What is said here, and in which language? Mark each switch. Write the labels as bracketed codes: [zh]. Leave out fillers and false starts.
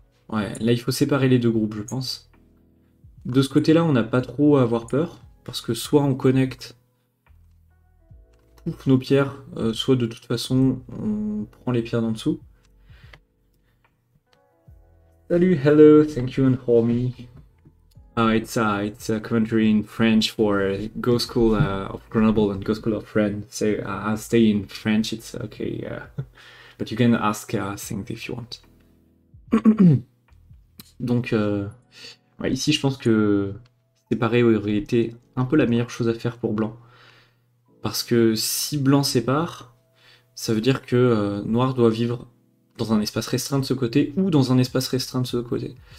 [fr] Ouais, là il faut séparer les deux groupes, je pense. De ce côté-là, on n'a pas trop à avoir peur. Parce que soit on connecte nos pierres, soit de toute façon on prend les pierres d'en dessous. [en] Salut, hello, thank you and hold me. It's a commentary in French for Go School of Grenoble and Go School of Rennes. So I'll stay in French. It's okay, but you can ask things if you want. [fr] Donc ouais, ici, je pense que séparer aurait été un peu la meilleure chose à faire pour Blanc, parce que si Blanc sépare, ça veut dire que Noir doit vivre dans un espace restreint de ce côté ou dans un espace restreint de ce côté.